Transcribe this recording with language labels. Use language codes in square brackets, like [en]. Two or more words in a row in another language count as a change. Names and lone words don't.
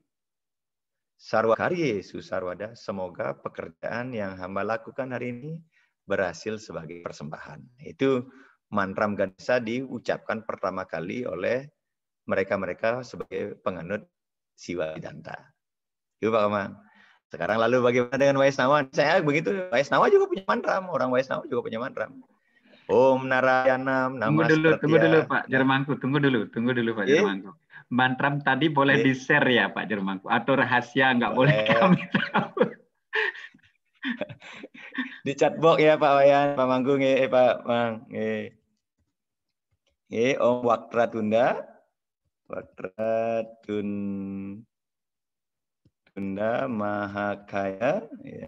[sa] Sarwa karye susarwada, [id] semoga pekerjaan yang hamba lakukan hari ini berhasil sebagai persembahan. Itu mantra Ganesha diucapkan pertama kali oleh mereka-mereka sebagai penganut Siwa Siddhanta. Itu Pak Komang. Sekarang lalu bagaimana dengan Waisnawa? Saya begitu, Waisnawa juga punya mantra, orang Waisnawa juga punya mantra. [sa] Om Narayanam Nama [id] Tunggu dulu Pak Jermangku, tunggu dulu Pak Jermangku. Mantra tadi boleh di-share ya Pak Jermangku, atau rahasia nggak boleh kami tahu. Di chatbox ya Pak Wayan, Pak Manggung, Pak Mang. [sa] Om Wakratunda, Tunda Mahakaya, ya.